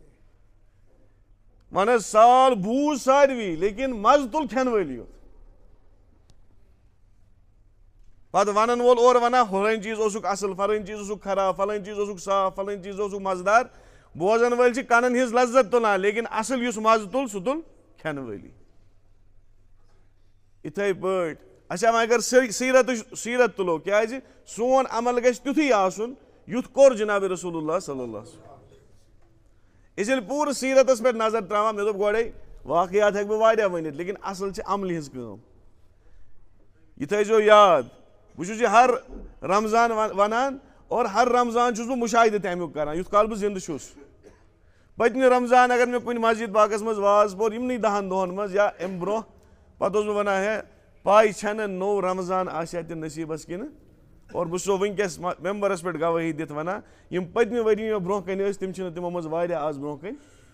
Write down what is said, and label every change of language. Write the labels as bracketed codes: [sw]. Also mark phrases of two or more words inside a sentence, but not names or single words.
[ks] وۄنۍ حظ سال بوٗز ساروی لیکن مزٕ تُل کھٮ۪نہٕ وٲلی یوت پتہٕ ونن وول اورٕ ونان فلٲنۍ چیٖز اوسُکھ اصٕل فلٲنۍ چیٖز اوسُکھ خراب فلٲنۍ چیٖز اوسُکھ صاف فلٲنۍ چیٖز اوسُکھ مزٕدار بوزن وٲلۍ چھِ کنن ہٕنٛز لذت تُلان لیکن اصٕل یُس مزٕ تُل سُہ تُل کھٮ۪نہٕ وٲلی یِتھٕے پٲٹھۍ اچھا وۄنۍ اگر سیرت تُلو کیٛازِ سون عمل گژھِ تیُتھُے آسُن یُتھ کوٚر جناب رسول اللہ [ar] صلی اللہ علیہ وسلم [ks] أسۍ ییٚلہِ پوٗرٕ سیرتس پٮ۪ٹھ نظر تراوان مےٚ دوٚپ گۄڈے واقعات ہٮ۪کہٕ بہٕ واریاہ ؤنِتھ لیکن اصل چھِ عملہِ ہٕنٛز کٲم یہِ تھٲیزیو یاد بہٕ چھُس یہِ ہر رمضان ونان اور ہر رمضان چھُس بہٕ مُشاہدٕ تہِ امیُک کران یُتھ کال بہٕ زندٕ چھُس پٔتمہِ رمضان اگر مےٚ کُنہِ مسجد پاکس منٛز واز پوٚر یِمنٕے 10 دۄہن منٛز یا امہِ برونٛہہ پتہٕ اوسُس بہٕ ونان ہے پاے چھنہٕ نوٚو رمضان آسیا تہِ نصیٖبس کِنہٕ اور بہٕ چھُسو وٕنکیٚس ممبرس پٮ۪ٹھ گوٲہی دِتھ ونان یِم پٔتمہِ ؤری مےٚ برونٛہہ کنہِ ٲسۍ تِم چھِنہٕ تِمو منٛز واریاہ آز برونٛہہ کنہِ